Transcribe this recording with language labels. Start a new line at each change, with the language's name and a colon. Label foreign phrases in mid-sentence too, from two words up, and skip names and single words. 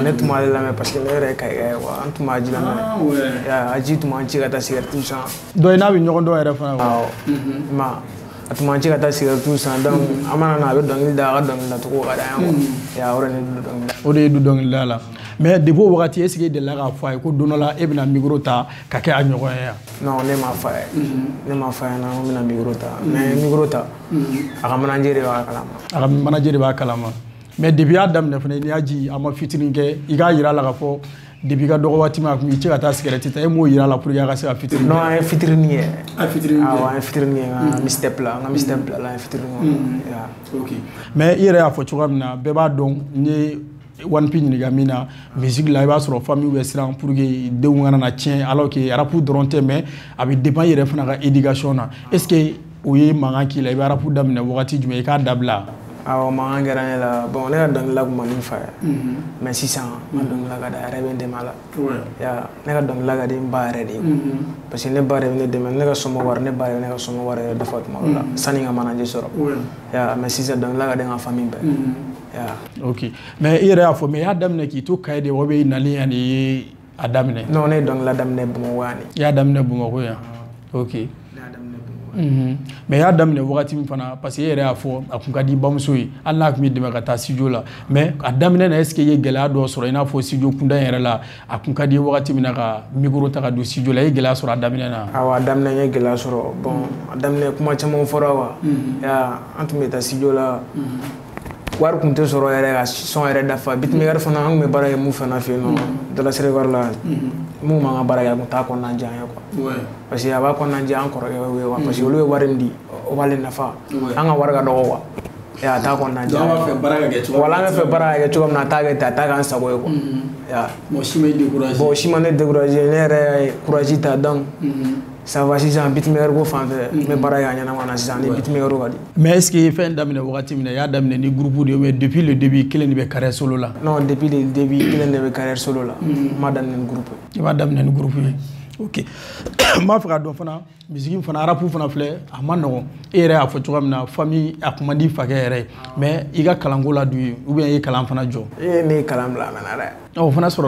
Bambara: ne tun b'ale lamɛn
French: parce que
Bambara: ne yɛrɛ ye kayika ye quoi an tun b'a ji lamɛn aji tun b'an ci ka taa cigarette san. dɔ n'a bɛ ɲɔgɔn dɔn yɛrɛ fana. awɔ ma a tun b'an ci ka taa cigarette san donc an mana na a bɛ dɔnkili da a ka dɔnkili dacogo ka d'an ye quoi o de ne du dɔnkili la. o de ye du dɔnkili da la mais depuis o wagati
French: est ce que
Bambara: e delila k'a fɔ a ye ko don dɔ la e bɛna micro ta ka kɛ a ɲɔgɔn ye yan. non ne m'a fɔ a ye ne m'a fɔ a ɲɛna ko n bɛna micro ta mais micro ta a ka manager de b'a kalama. a ka manager de b'a kalama mais depuis y'a daminɛ fana n'i y'a ji a ma featuring kɛ i k'a yira a la ka fɔ depuis ka dɔgɔ waati min a tun bɛ cɛ ka taa cigarette ta e m'o yira a la
French: pour que
Bambara: a ka se ka featuring. non an ye featuring kɛ. a featuring kɛ awɔ an ye featuring kɛ n ka mixtape la an ka mixtape la an ye featuring kɛ. ok mais i yɛrɛ y'a fɔ cogoya min na bɛɛ b'a dɔn n ye 1P ɲininka min na musique la i b'a sɔrɔ famille bɛ siran
French: pour que
Bambara: denw kana na tiɲɛ
French: alors que
Bambara: rap dɔrɔn tɛ mais a bɛ dépend i yɛrɛ fana ka éducation na
French: est ce que
Bambara: o ye mankan k'i la i bɛ rap daminɛ wagati jumɛn i k'a dabila. awɔ mankan kɛra ne la bon ne ka dɔnkilila tun man di n fa ye mais sisan n ka dɔnkilila ka di a yɛrɛ bɛ n dɛmɛ a la ne ka dɔnkilila ka di n ba yɛrɛ de ye
French: parce que
Bambara: ne ba de bɛ ne dɛmɛ ne ka sɔmɔ wari ne ba de bɛ ne ka sɔmɔ wari yɛrɛ dafa tuma dɔ la sanni n ka manager sɔrɔ mais sisan dɔnkilila ka di n ka famille bɛɛ. ok mais i yɛrɛ y'a fɔ mais i y'a daminɛ k'i to Kayi de wa
French: ou bien
Bambara: i nali yan de i ye a daminɛ. non ne ye dɔnkilila daminɛ Bamakɔ yan de. i y'a daminɛ Bamakɔ yan ok. mais i y'a daminɛ wagati min fana
French: parce que
Bambara: e yɛrɛ y'a fɔ a tun ka di i bamuso ye hali n'a tun b'i dɛmɛ ka taa studio la mais a daminɛ na
French: est ce que
Bambara: i ye gɛlɛya dɔ sɔrɔ i n'a fɔ studio kunda in yɛrɛ la a tun ka di i ye wagati min na ka micro ta ka don studio la i ye gɛlɛya sɔrɔ a daminɛ na. awɔ a daminɛ n ye gɛlɛya sɔrɔ bon a daminɛ kuma caman fɔra wa an tun bɛ taa studio la wari tun tɛ sɔrɔ yɛrɛ ka son yɛrɛ dafa beatmaker fana an tun bɛ baara kɛ mun fana fɛ yen nɔ Dalasere wari la mun m'an ka baara kɛ a tun t'a kɔnɔna diya an ye quoi
French: parce que
Bambara: a b'a kɔnɔna diya an kɔrɔkɛ ye quoi
French: parce que
Bambara: olu ye wari min di o b'ale nafa an ka wari ka dɔgɔ quoi a t'a kɔnɔna diya an bɛ fɛ baara ka kɛ cogo wala an bɛ fɛ baara ka kɛ cogo min na a t'a kɛ ten a t'a k'an sago ye quoi mɔgɔ si ma découragé bon si ma ne découragé ne yɛrɛ ye courage ta
French: donc ça va
Bambara: sisan beatmaker ko fan fɛ n bɛ baara kɛ a ɲɛnama na sisan ni beatmaker ka di. mais
French: est ce que
Bambara: fɛn daminɛ wagati min na i y'a daminɛ ni groupe de ye
French: mais depuis le début
Bambara: kelen de bɛ
French: carrière solo
Bambara: la.
French: non depuis le début
Bambara: kelen de bɛ
French: carrière solo
Bambara: la n ma daminɛ ni groupe ye. i m'a daminɛ ni groupe ye ok n b'a fɛ ka dɔn fana musique fana rap fana filɛ a ma nɔgɔn e yɛrɛ y'a fɔ cogoya min na famille a kun man di fakɛ yɛrɛ ye mais i ka kalanko la dun ye
French: ou bien
Bambara: i ye kalan fana jɔ. ne ye kalan bila a mɛnna dɛ.